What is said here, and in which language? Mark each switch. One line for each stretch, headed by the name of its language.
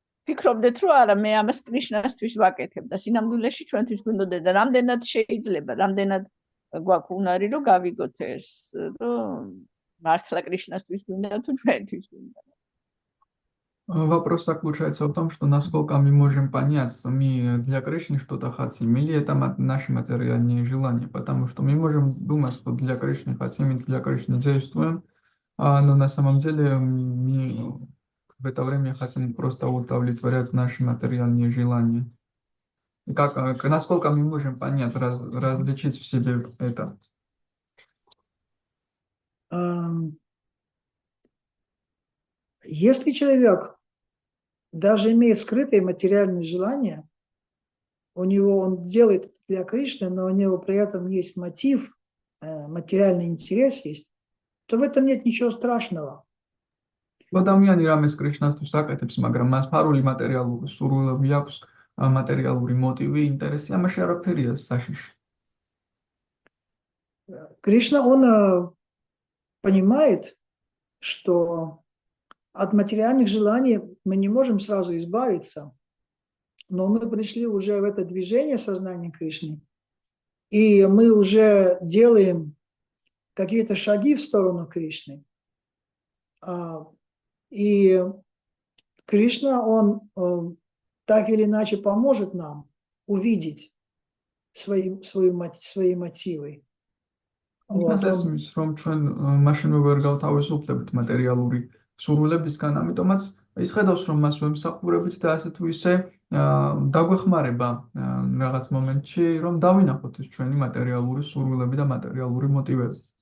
Georgian: ფიქრობდეთ, რომ არა, მე ამას კრიშნასთვის ვაკეთებ და სინამდვილეში ჩვენთვის გვინდოდეს და რამდენად შეიძლება, რამდენად გვაქვს უნარი, რომ გავიგოთ ეს, რომ მართლა кришнастვის გვინდა თუ ჩვენთვის გვინда.
Russian: Вопрос заключается в том, что насколько мы можем понять сами для Кришны что-то хотим, или это наши материальные желания, потому что мы можем думать, что для Кришны хотим и для Кришны действуем, но на самом деле мы в это время хотим просто удовлетворять наши материальные желания. Насколько мы можем понять, различить в себе это? Если человек даже имеет скрытые материальные желания, он делает это для Кришны, но у него при этом есть мотив, материальный интерес есть, то в этом нет ничего страшного.
Georgian: ადამიანი რამეს კრიშნასთვის აკეთებს, მაგრამ მას ფარული მატერიალური სურვილები აქვს, მატერიალური მოტივი, ინტერესი, ამაში არაფერია საშიში.
Russian: Кришна, он понимает, что от материальных желаний мы не можем сразу избавиться, но мы пришли уже в это движение сознания Кришны, и мы уже делаем какие-то шаги в сторону Кришны. И Кришна, он так или иначе поможет нам увидеть свои мотивы.
Georgian: იმას ესმის, რომ ჩვენ მაშინვე ვერ გავთავისუფლებთ მატერიალური სურვილებისგან, ამიტომაც ის ხედავს, რომ მას ვემსახურებით და ასე თუ ისე დაგვეხმარება რაღაც მომენტში, რომ დავინახოთ ეს ჩვენი მატერიალური სურვილები და მატერიალური მოტივები.